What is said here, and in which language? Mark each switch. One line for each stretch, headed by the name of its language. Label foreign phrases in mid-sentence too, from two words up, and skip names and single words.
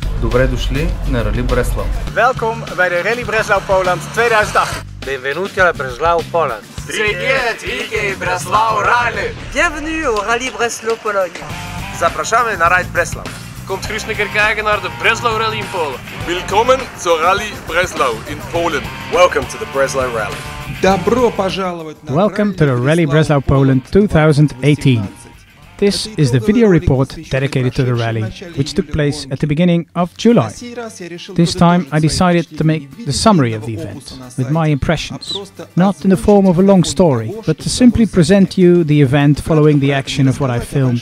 Bulgarian: Добре дошли на Рали Бреслау.
Dutch: Welkom bij de Rally BRESLAU Poland 2018.
Italian: Benvenuti alla BRESLAU Poland.
Russian: Привет, Вики, BRESLAU Rallye.
French: Bienvenue au Rallye BRESLAU Poland.
Polish: Zapraszamy na rajd Breslau.
Dutch: Komt gerust een keer kijken naar de BRESLAU Rally in Polen.
German: Willkommen zur Rallye Breslau in Polen.
English: Welcome to the BRESLAU Rally. Welcome to the Rally BRESLAU Poland 2018. This is the video report dedicated to the rally, which took place at the beginning of July. This time I decided to make the summary of the event, with my impressions, not in the form of a long story, but to simply present you the event following the action of what I filmed.